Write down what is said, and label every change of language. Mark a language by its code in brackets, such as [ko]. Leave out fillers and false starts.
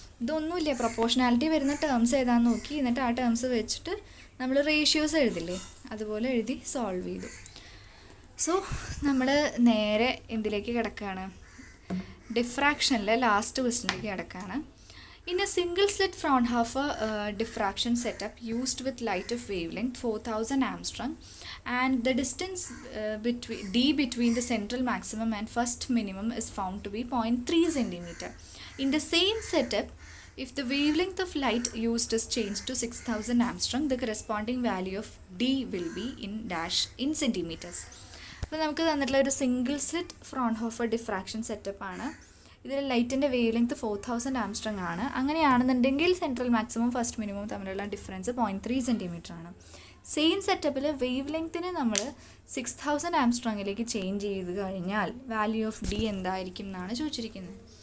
[ml] ഇതൊന്നുമില്ല, പ്രൊപ്പോർഷണാലിറ്റി വരുന്ന ടേംസ് ഏതാണെന്ന് നോക്കി എന്നിട്ട് ആ ടേംസ് വെച്ചിട്ട് നമ്മൾ റേഷ്യോസ് എഴുതില്ലേ, അതുപോലെ എഴുതി സോൾവ് ചെയ്തു. സോ നമ്മൾ നേരെ എന്തിലേക്ക് കിടക്കുകയാണ്? ഡിഫ്രാക്ഷനിലെ ലാസ്റ്റ് ക്വസ്റ്റിനിലേക്ക് കിടക്കുകയാണ്. [en] In a single slit Fraunhofer diffraction setup used with light of wavelength 4000 Armstrong and the distance between the central maximum and first minimum is found to be 0.3 centimeter. In the same setup, if the wavelength of light used is changed to 6000 Armstrong, the corresponding value of D will be in centimeters. [ml] അപ്പോൾ നമുക്ക് തന്നിട്ടുള്ള ഒരു single slit Fraunhofer diffraction സെറ്റപ്പാണ്. ഇതിൽ ലൈറ്റിൻ്റെ wave length 4000 Armstrong ആണ്. അങ്ങനെയാണെന്നുണ്ടെങ്കിൽ central maximum first minimum തമ്മിലുള്ള ഡിഫറൻസ് 0.3 സെൻറ്റിമീറ്റർ ആണ്. സെയിം സെറ്റപ്പിൽ വേവ് ലെങ്ത്തിനെ നമ്മൾ 6000 ആംസ്ട്രോങ്ങിലേക്ക് ചേഞ്ച് ചെയ്ത് കഴിഞ്ഞാൽ വാല്യൂ ഓഫ് ഡി എന്തായിരിക്കും എന്നാണ് ചോദിച്ചിരിക്കുന്നത്.